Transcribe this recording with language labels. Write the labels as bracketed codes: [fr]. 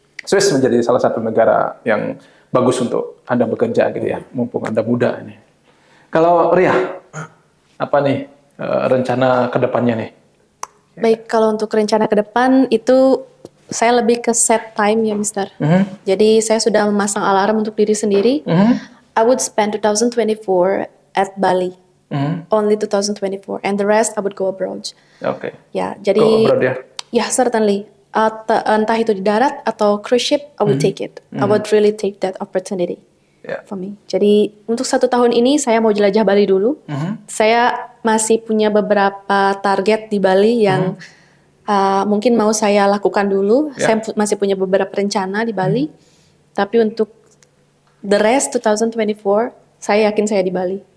[id] Swiss menjadi salah satu negara yang bagus untuk Anda bekerja gitu ya, mumpung Anda muda ini. Kalau Ria, apa nih rencana ke depannya nih? Baik, kalau untuk rencana ke depan itu saya lebih ke set time ya, Mister. Jadi saya sudah memasang alarm untuk diri sendiri. [en] I would spend 2024 at Bali. Only 2024, and the rest I would go abroad. [id] Oke. Ya, jadi [en] Go abroad ya? ya certainly. [id] Entah itu di darat atau cruise ship, [en] I would take it. I would really take that opportunity [id] Ya. [en] for me. [id] Jadi untuk 1 tahun ini saya mau jelajah Bali dulu. Saya masih punya beberapa target di Bali yang mungkin mau saya lakukan dulu. Ya. Saya masih punya beberapa rencana di Bali. Tapi untuk the rest 2024, saya yakin saya di Bali.